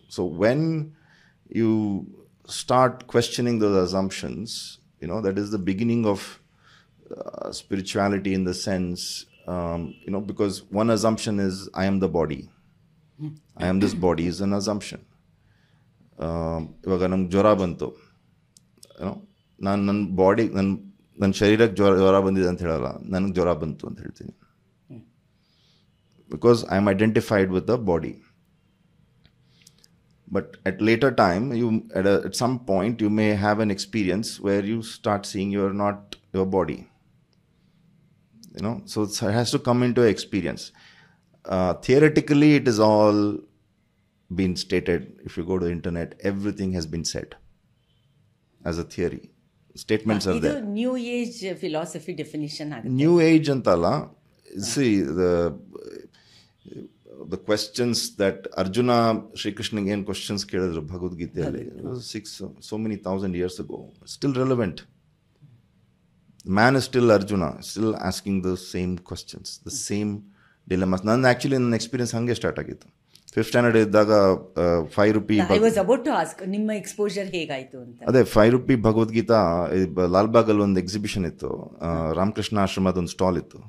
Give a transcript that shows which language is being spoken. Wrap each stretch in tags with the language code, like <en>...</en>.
<en>So when you start questioning those assumptions, that is the beginning of spirituality in the sense, because one assumption is I am the body. I am this body is an assumption.</en> <kn>ಇವಾಗ ನಮ್ಗೆ ಜ್ವರ ಬಂತು, ನನ್ನ body, ನನ್ನ ಶರೀರಕ್ಕೆ ಜ್ವರ ಬಂದಿದೆ ಅಂತ ಹೇಳಲ್ಲ, ನನಗೆ ಜ್ವರ ಬಂತು ಅಂತ ಹೇಳ್ತೀನಿ.</kn> <en>Because I am identified with the body. But at later time, at some point, you may have an experience where you start seeing you are not your body. So it has to come into experience. Theoretically, it is all been stated. If you go to the internet, everything has been said as a theory. Statements are there. New Age philosophy definition. New Age antala. See, the questions that Arjuna, Shri Krishna</en> <kn>ಏನು questions ಕೇಳಿದ್ರು ಭಗವದ್ಗೀತೆಯಲ್ಲಿ,</kn> <en>so many thousand years ago, still relevant. Man is still Arjuna, still asking the same questions, the same dilemmas.</en> <kn>ನನ್ನ experience ಹಾಗೆ start ಆಗಿತ್ತು. 5th standard ಇದ್ದಾಗ ₹5.</kn> <en>I was about to ask,</en> <kn>ನಿಮ್ಮ exposure ಹೇಗಾಯಿತು ಅಂತ. ಅದೇ ₹5 ಭಗವದ್ಗೀತಾ ಲಾಲ್ಬಾಗಲ್ಲಿ ಒಂದು ಎಕ್ಸಿಬಿಷನ್ ಇತ್ತು, ರಾಮಕೃಷ್ಣ ಆಶ್ರಮದ ಒಂದು ಸ್ಟಾಲ್ ಇತ್ತು.</kn>